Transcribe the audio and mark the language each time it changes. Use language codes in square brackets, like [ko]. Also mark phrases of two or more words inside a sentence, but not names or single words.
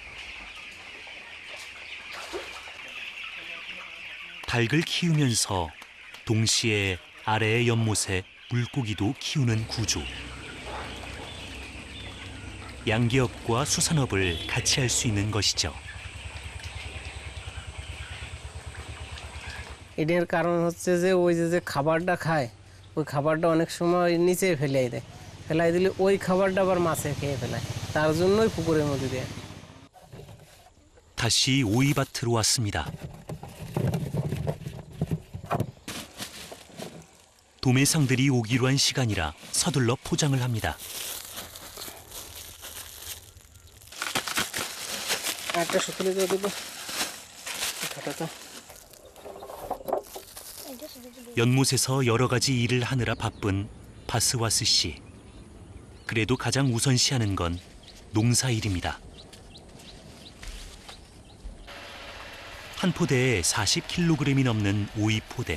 [ko] 닭을 키우면서 동시에 아래의 연못에 물고기도 키우는 구조. 양기업과 수산업을 같이 할 수 있는 것이죠. [bn] এটার কারণ হচ্ছে যে ওই যে খাবারটা খায় ওই খাবারটা অনেক সময় নিচে ফেলাই দেয় ফেলাই দিলে ওই খাবারটা আবার মাছে খেয়ে ফেলায় তার জন্যই পুকুরের মধ্যে দেয় [ko] 다시 오이밭으로 왔습니다. 도매상들이 오기로 한 시간이라 서둘러 포장을 합니다. [bn] একটা শুকনো দিয়ে দেবো খাটাটা [ko] 연못에서 여러 가지 일을 하느라 바쁜 바스와스 씨. 그래도 가장 우선시하는 건 농사 일입니다. 한 포대에 40kg이 넘는 오이 포대.